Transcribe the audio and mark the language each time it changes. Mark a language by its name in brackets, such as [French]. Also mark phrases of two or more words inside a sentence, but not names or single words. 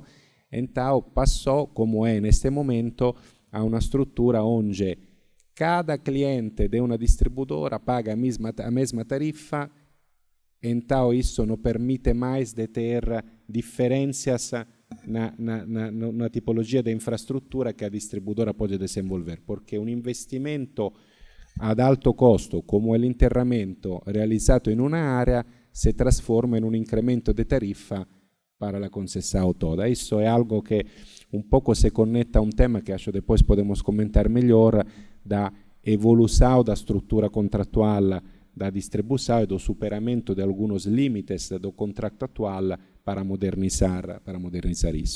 [Portuguese] Então passou, como é neste momento, a uma estrutura onde cada cliente de uma distribuidora paga a mesma tarifa, então isso não permite mais de ter diferenças na tipologia de infraestrutura que a distribuidora pode desenvolver, porque um investimento [Italian] ad alto costo, [Portuguese] como é [Italian] l'interramento realizzato in un'area, se trasforma in un incremento [Portuguese] de tarifa para la concessão toda. Isso é algo que um pouco se conecta a um tema que acho depois podemos comentar melhor, da evolução da estrutura contratual da distribuição e do superamento de alguns limites do contrato atual para modernizar isso.